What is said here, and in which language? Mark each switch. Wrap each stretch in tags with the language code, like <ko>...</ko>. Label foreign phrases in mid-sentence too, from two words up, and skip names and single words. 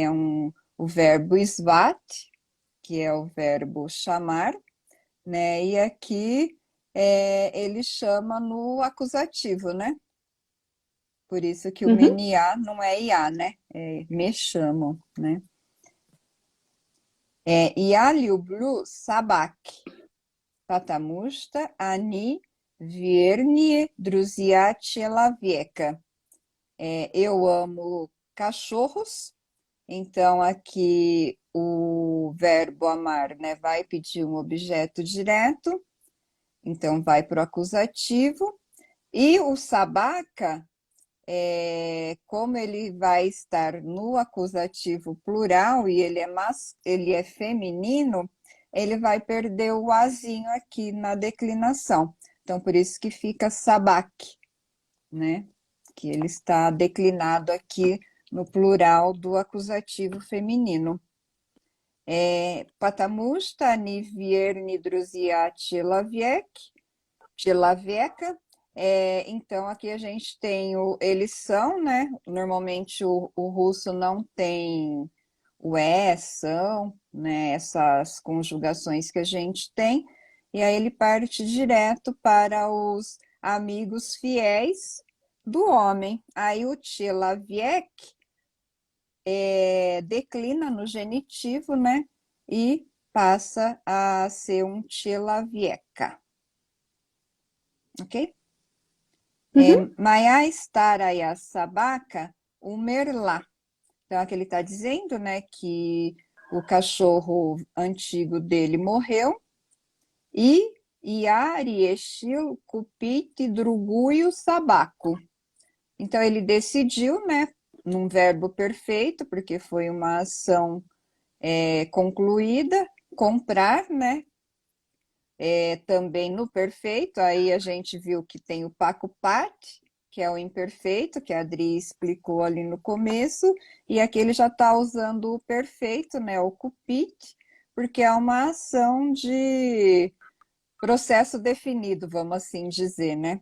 <pt>O verbo svat, que é o verbo chamar, né? E aqui ele chama no acusativo, né? Por isso que o Uhum, meniá não é iá, né? Me chamam, né?</pt> <ru>Я люблю собак, потому что они верные друзья человека.</ru> <pt>Eu amo cachorros, então aqui o verbo amar, né, vai pedir um objeto direto, então vai para o acusativo. E o sabaca, como ele vai estar no acusativo plural e ele é feminino, ele vai perder o azinho aqui na declinação. Então, por isso que fica sabaque, né? Que ele está declinado aqui no plural do acusativo feminino.</pt> <ru>Потому что они верны друзья человека.</ru> <pt>Então, aqui a gente tem eles são, né? Normalmente o russo não tem o são, né? Essas conjugações que a gente tem. E aí ele parte direto para os amigos fiéis do homem. Aí o человек declina no genitivo, né? E passa a ser um человека. Ok? Uhum.</pt> <ru>Моя старая собака умерла.</ru> <pt>Então, aqui ele está dizendo, né, que o cachorro antigo dele morreu e</pt> <ru>я решил купить другую собаку.</ru> <pt>Então, ele decidiu, né, num verbo perfeito, porque foi uma ação concluída, comprar, né, também no perfeito, aí a gente viu que tem o pacupat, que é o imperfeito, que a Adri explicou ali no começo, e aqui ele já está usando o perfeito, né, o cupit, porque é uma ação de processo definido, vamos assim dizer, né?</pt>